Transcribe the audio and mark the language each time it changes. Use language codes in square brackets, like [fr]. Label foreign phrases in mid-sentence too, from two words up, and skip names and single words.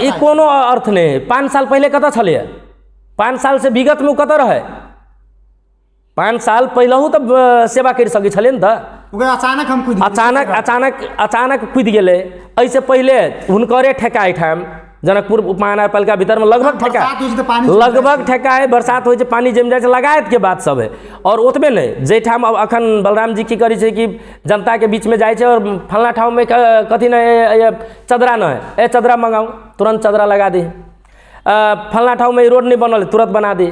[mai] ई कोनो अर्थ नहीं। 5 साल पहले कतऽ छलै? 5 साल से विगत में कतऽ रहे? 5 साल पहलहू तो सेवा कर सकै छलै न। अचानक हम अचानक कूद गेलै। ऐसे पहले हुनकरे ठेका एहिठाम जनकपुर उप महानगरपालिका भीतर में लगभग ठेका है, बरसात हो पानी जम जाए लगायत के बात सब है। और ओतबे नहीं जैठाम अब अखन बलराम जी की करी है कि जनता के बीच में जाए और फलना ठाव में कथी न चदरा न है, ए चदरा मंगाऊँ तुरंत चदरा लगा दी, फलना ठाव में रोड नहीं बनल तुरंत बना दी।